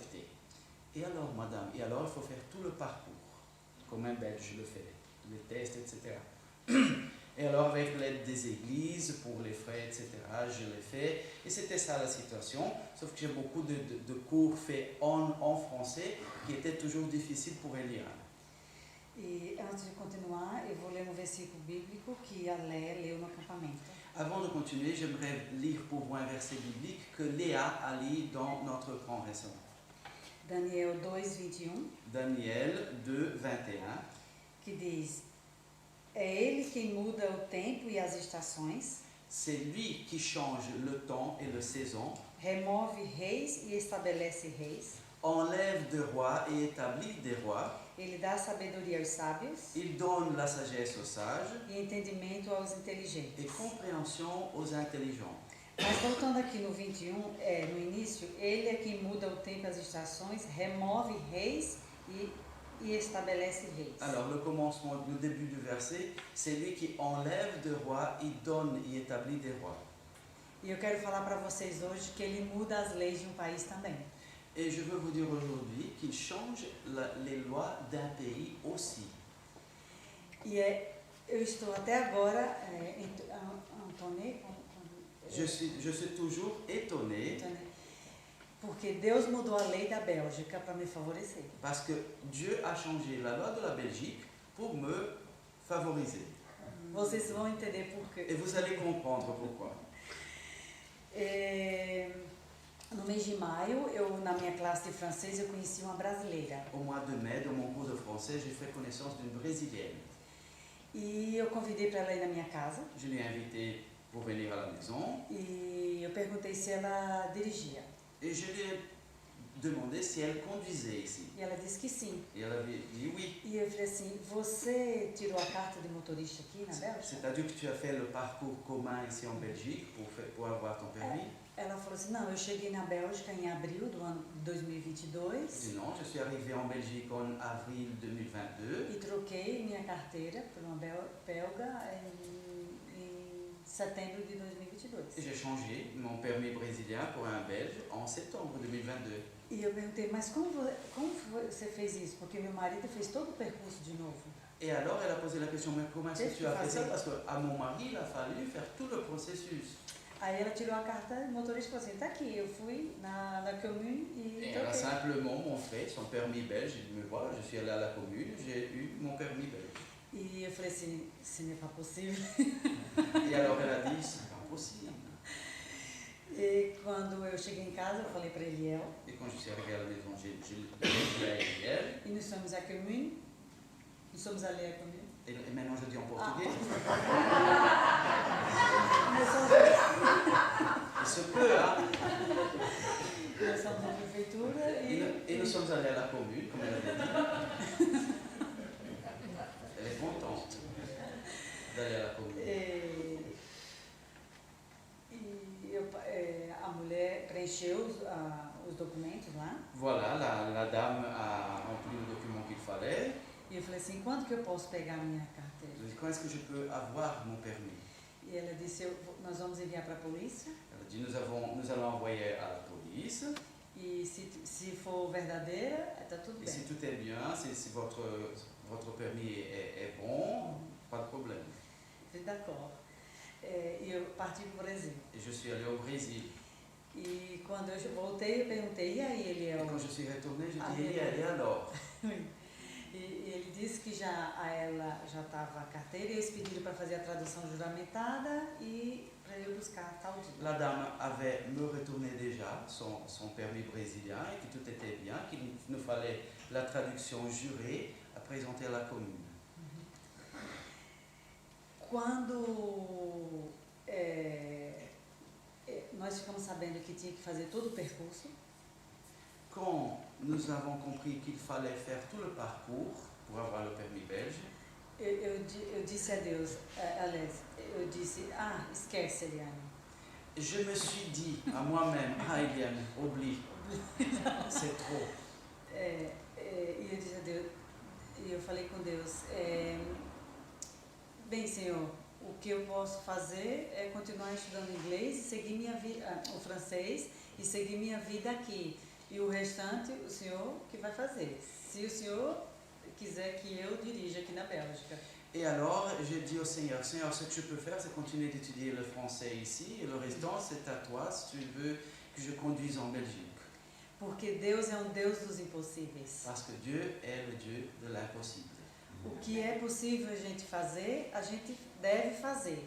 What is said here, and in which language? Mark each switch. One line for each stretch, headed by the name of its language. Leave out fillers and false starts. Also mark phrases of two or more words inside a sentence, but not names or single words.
French: » Et alors, madame, il faut faire tout le parcours, comme un Belge le fait, les tests, etc. Et alors, avec l'aide des églises, pour les frais, etc., je l'ai fait. Et c'était ça la situation, sauf que j'ai beaucoup de cours faits en français qui étaient toujours difficiles pour Eliane.
Portuguese: E antes de continuar, eu vou ler um versículo bíblico que a Léa leu no acampamento.
French: Avant de continuer, j'aimerais lire pour vous un verset biblique que Léa a lu dans notre camp récemment. Daniel 2:21, Daniel 2:21,
Portuguese: que diz: É Ele quem muda o tempo e as estações,
French: c'est lui qui change le temps et la saison,
Portuguese: remove reis e estabelece reis.
French: enlève des rois et établit des rois.
Portuguese: Ele dá sabedoria aos sábios
French: Il donne la sagesse aux sages
Portuguese: e entendimento aos
French: et
Portuguese: inteligentes.
French: compréhension aux intelligents.
Portuguese: Mas voltando aqui no 21, no início, Ele é quem muda o tempo e as estações, remove reis e estabelece reis.
French: Alors le commencement, le début du verset, c'est lui qui enlève des rois, il donne, il établit des rois.
Portuguese: E eu quero falar para vocês hoje que Ele muda as leis de um país também.
French: Et je veux vous dire aujourd'hui qu'il change les lois d'un pays aussi.
Portuguese: Eu estou até agora, Antônio,
French: Je suis toujours étonné
Portuguese: porque Deus mudou a lei da Bélgica para me favorecer.
French: parce que Dieu a changé la loi de la Belgique pour me favoriser.
Portuguese: Vocês vão entender por quê.
French: Et vous allez comprendre pourquoi.
Portuguese: No mês de maio, na minha classe de francês, eu conheci uma brasileira.
French: Au mois de mai, dans mon cours de français, j'ai fait connaissance d'une Brésilienne.
Portuguese: E eu convidei para ela ir na minha casa.
French: Je l'ai invitée pour venir à la maison
Portuguese: E eu perguntei se ela dirigia.
French: et je lui ai demandé si elle conduisait ici.
Portuguese: E ela disse que sim.
French: Et elle avait dit oui.
Portuguese: E eu falei assim, você tirou a carta de motorista aqui na Bélgica?
French: C'est-à-dire que tu as fait le parcours commun ici en Belgique pour avoir ton permis?
Portuguese: Ela falou assim, não, eu cheguei na Bélgica em abril do ano de 2022
French: Je dis non, je suis arrivé en Belgique en avril 2022
Portuguese: e troquei minha carteira por uma belga em setembro de 2022.
French: et j'ai changé mon permis brésilien pour un belge en septembre 2022.
Portuguese: E eu perguntei, mas como você fez isso? Porque meu marido fez todo o percurso de novo.
French: Et alors, elle a posé la question, mais comment est-ce que tu as fait ça?
Portuguese: Fazer.
French: Parce qu'à mon mari, il a fallu faire tout le processus.
Portuguese: Aí ela tirou a carta, o motorista falou assim, tá aqui, eu fui na commune e
French: Et elle a
Portuguese: troquei.
French: simplement montré son permis belge. Il dit, mais voilà, je suis allé à la commune, j'ai eu mon permis belge.
Portuguese: E eu falei assim,
French: ce n'est pas possible. Et alors, elle a dit, c'est pas possible.
Portuguese: E quando eu cheguei em casa, eu falei para Eliel,
French: Et quand je suis arrivé à la maison, j'ai dit à Eliel, e nous sommes à commune, nous sommes allés à commune. et maintenant je dis en portugais.
Portuguese: Nós somos,
French: Il se peut, hein.
Portuguese: nós somos na prefeitura
French: Et nous sommes allés à la commune, comme elle avait dit. Elle est contente d'aller à la commune.
Portuguese: A mulher preencheu os documentos lá.
French: Voilà, la dame a rempli le document qu'il fallait.
Portuguese: E eu falei assim, quando que eu posso pegar a minha carteira?
French: Je lui ai dit, quand est-ce que je peux avoir mon permis?
Portuguese: E ela disse, nós vamos enviar para a polícia.
French: Elle a dit, nous allons envoyer à la police.
Portuguese: E se for verdadeira, está tudo
French: Et
Portuguese: bem.
French: si tout est bien, si votre permis est bon, pas de problème.
Portuguese: Eu falei, d'accord. E eu parti para o Brasil.
French: Et je suis allé au Brésil.
Portuguese: E quando eu voltei, eu perguntei, e aí, Eliel?
French: Et quand je suis retourné, je Ah, dis, et alors?
Portuguese: E ele disse que a ela já estava a carteira e eles pediram para fazer a tradução juramentada e para eu buscar tal dia.
French: La dame avait me retourné déjà son permis brésilien et que tout était bien, qu'il nous fallait la traduction jurée à présenter à la commune.
Portuguese: Quando nós ficamos sabendo que tinha que fazer todo o percurso,
French: Quand nous avons compris qu'il fallait faire tout le parcours pour avoir le permis belge,
Portuguese: eu disse a Deus, aliás, eu disse, esquece, Eliane. je me suis dit à moi-même, Eliane, oublie, c'est trop. E eu disse a Deus, e eu falei com Deus, bem, Senhor, o que eu posso fazer é continuar estudando inglês e seguir minha vida, o francês e seguir minha vida aqui. E o restante, o Senhor que vai fazer. Se o Senhor quiser que eu dirija aqui na Bélgica.
French: Et alors, j'ai dit au Seigneur, Seigneur, ce que je peux faire, c'est continuer d'étudier le français ici, et le restant, c'est à toi, si tu veux que je conduise en Belgique.
Portuguese: Porque Deus é Deus dos impossíveis.
French: Parce que Dieu est le Dieu de l'impossible.
Portuguese: O que é possível a gente fazer, a gente deve fazer.